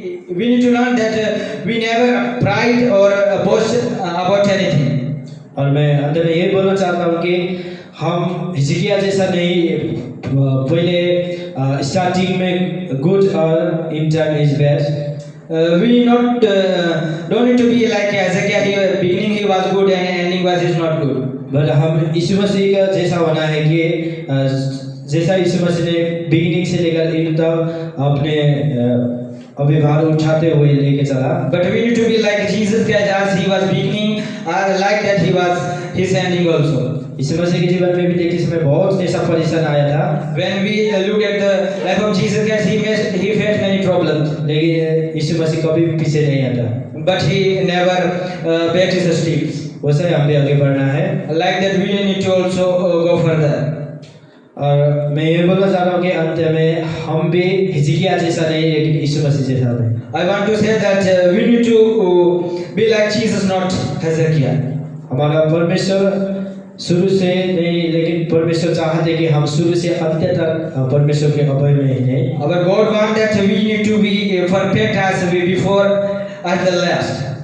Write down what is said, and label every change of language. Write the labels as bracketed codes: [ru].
[en] We need to learn that we never pride or boast about anything. [hi] और मैं अंत में ये बोलना चाहता हूँ कि हम हिजकिय्याह जैसा नहीं, पहले स्टार्टिंग में गुड और [en] In time is bad. We don't need to be like Hezekiah. He beginning he was good and ending was is not good. [hi] But हम यीशु मसीह का जैसा होना है कि जैसा यीशु मसीह ने बिगिनिंग से लेकर इन तक अपने अभिभार उठाते हुए लेके चला। [en] But we need to be like Jesus Christ, as He was beginning, like that He was His ending also. [hi] यीशु मसीह के जीवन में भी देखिए इसमें बहुत ऐसा परेशान आया था। [en] When we look at the life of Jesus Christ, he faced many problems. [hi] लेकिन यीशु मसीह कभी पीछे नहीं आता। [en] But He never backed His steps. [hi] वैसे हम भी आगे बढ़ना है। [en] Like that we need to also go further. [hi] और मैं ये बोलना चाह रहा हूँ कि अंत में हम भी हिजकिय्याह जैसा नहीं, लेकिन यीशु मसीह जैसा नहीं। [en] I want to say that we need to be like Jesus, not Hezekiah. [hi] हमारा परमेश्वर शुरू से नहीं, लेकिन परमेश्वर चाहते कि हम शुरू से अंत तक परमेश्वर के अभय में ही हैं। [en] Our God wants that we need to be perfect as we before at the last.